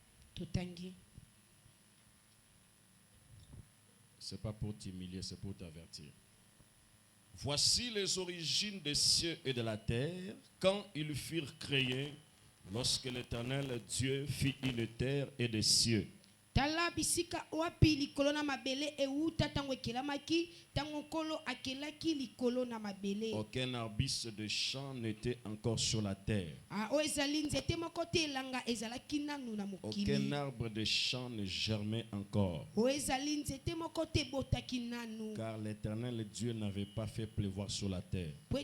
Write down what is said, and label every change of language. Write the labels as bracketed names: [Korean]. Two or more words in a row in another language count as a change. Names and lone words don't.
[French] Ce n'est pas pour t'humilier, c'est pour t'avertir. Voici les origines des cieux et de la terre, quand ils furent créés, lorsque l'Éternel Dieu fit une terre et des cieux. [Lingala] Tala bisika wapi likolo na mabele euta tango ekelamaki tango kolo akelaki likolo na mabele. [French] Aucun arbuste de champ n'était encore sur la terre. Aucun arbre de champ ne germait encore. Car l'Éternel Dieu n'avait pas fait pleuvoir sur la terre.